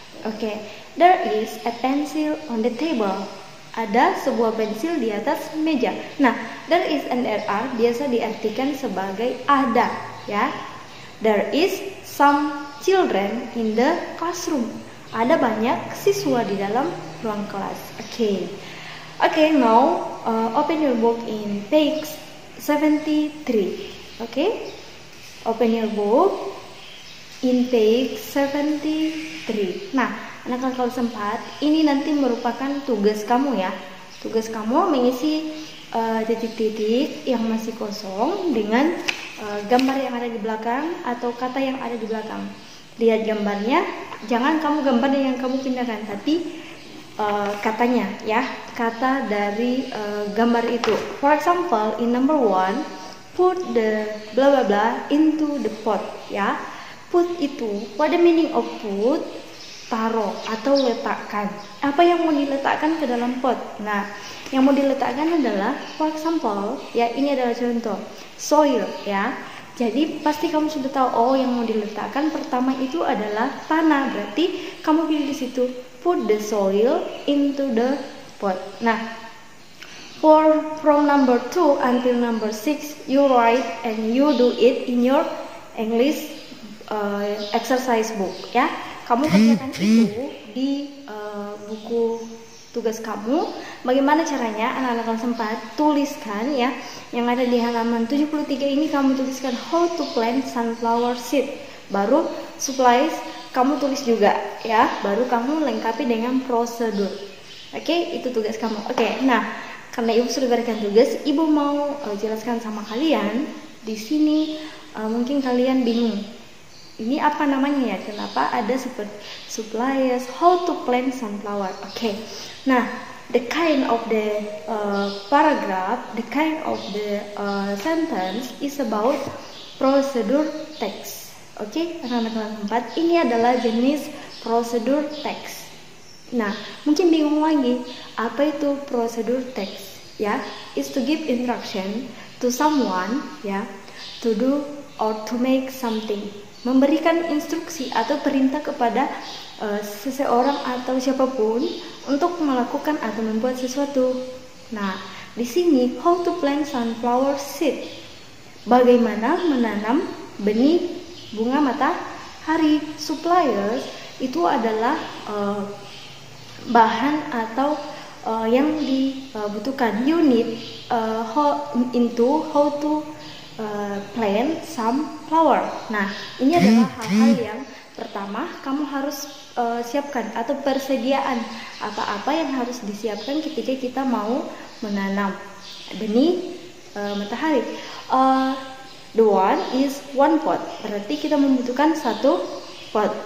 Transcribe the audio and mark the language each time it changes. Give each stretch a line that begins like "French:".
English: Oke, there is a pencil on the table.
Indonesian: Ada sebuah pensil di atas meja. Nah,
English: there is and there are
Indonesian: biasa diartikan sebagai ada, ya.
English: There is some children in the classroom.
Indonesian: Ada banyak siswa di dalam ruang kelas.
English: Oke, now open your book in page 73. Oke, open your book in page 73.
Indonesian: Nah, anak-anak kelas 4 ini nanti merupakan tugas kamu ya. Tugas kamu mengisi titik-titik yang masih kosong dengan gambar yang ada di belakang atau kata yang ada di belakang. Lihat gambarnya, jangan kamu gambar yang kamu pindahkan, tapi katanya ya, kata dari gambar itu.
English: For example, in number 1, put the blah blah blah into the pot ya. Put itu, what the meaning of put?
Indonesian: Taruh atau letakkan. Apa yang mau diletakkan ke dalam pot? Nah, yang mau diletakkan adalah,
English: for example,
Indonesian: ya ini adalah contoh, soil ya. Jadi pasti kamu sudah tahu, oh yang mau diletakkan pertama itu adalah tanah. Berarti kamu pilih di situ,
English: put the soil into the pot. Nah, from number 2 until number 6, you write and you do it in your English exercise book ya.
Indonesian: Kamu kerjakan itu di buku tugas kamu. Bagaimana caranya? Anak-anak kelas 4 tuliskan ya. Yang ada di halaman 73 ini kamu tuliskan
English: how to plant sunflower seed.
Indonesian: Baru supplies kamu tulis juga ya. Baru kamu lengkapi dengan prosedur. Oke, itu tugas kamu. Oke, nah karena ibu sudah berikan tugas, ibu mau jelaskan sama kalian. Di sini mungkin kalian bingung. Ini apa namanya ya? Kenapa ada seperti supplies,
English: how to plant sunflower?
Indonesian: Oke.
English: Nah, the kind of the paragraph, the kind of the sentence is about procedure text.
Indonesian: Oke, anak-anak kelas 4, ini adalah jenis procedure text. Nah, mungkin bingung lagi, apa itu
English: procedure text? Ya, is to give instruction to someone ya, to do or to make something.
Indonesian: Memberikan instruksi atau perintah kepada seseorang atau siapapun untuk melakukan atau membuat sesuatu. Nah, di sini
English: how to plant sunflower seed.
Indonesian: Bagaimana menanam benih bunga matahari. Suppliers itu adalah bahan atau yang dibutuhkan.
English: You need how to plant some flower.
Indonesian: Nah, ini adalah hal-hal yang pertama kamu harus siapkan atau persediaan apa-apa yang harus disiapkan ketika kita mau menanam benih matahari.
English: The one is one pot,
Indonesian: berarti kita membutuhkan satu pot.